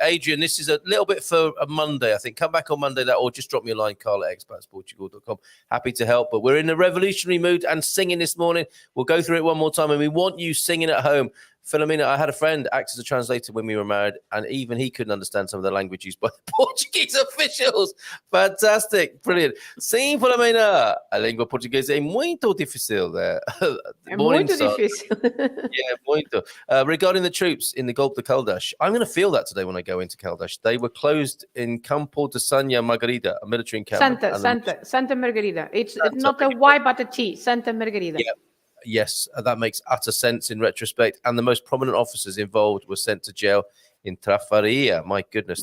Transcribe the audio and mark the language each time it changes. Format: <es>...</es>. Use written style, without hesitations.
<en>Adrian, this is a little bit for a Monday, I think. Come back on Monday, or just drop me a line, Carl at expatsportugal.com. Happy to help. But we're in a revolutionary mood and singing this morning. We'll go through it one more time, and we want you singing at home. Philomena, I had a friend act as a translator when we were married, and even he couldn't understand some of the language used by the Portuguese officials. Fantastic. Brilliant. Sim, Philomena.</en> <pt>A língua portuguesa é muito difícil. É muito difícil.</pt> <en>Yeah, muito. Regarding the troops in the Golpe de Caldas, I'm going to feel that today when I go into Caldas. They were closed in Campo de Santa Margarida, a military encampment. Santa Margarida. It's not a Y but a T. Santa Margarida. Yeah. Yes, that makes utter sense in retrospect. And the most prominent officers involved were sent to jail in Trafaria. My goodness.</en>